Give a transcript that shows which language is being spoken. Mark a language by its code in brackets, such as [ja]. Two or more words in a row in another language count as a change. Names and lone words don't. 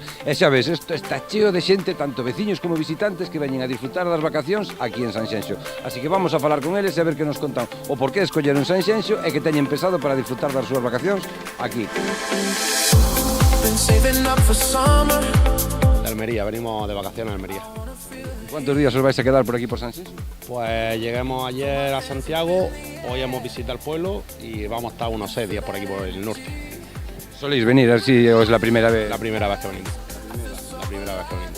[gl] E xa ves, isto está cheo de xente, tanto veciños como visitantes, que veñen a disfrutar das vacacións aquí en Sanxenxo. Así que vamos a falar con eles e a ver que nos contan o por que escolleron Sanxenxo e que teñen pensado para disfrutar das súas vacacións aquí. [es] De Almería, venimos de vacaciones a Almería. ¿Cuántos días os vais a quedar por aquí por Sanxenxo? Pues llegamos ayer a Santiago, hoy hemos visitado el pueblo y vamos a estar unos 6 días por aquí por el norte. ¿Soléis venir así o es la primera vez? La primera vez que venimos. La primera vez que venimos.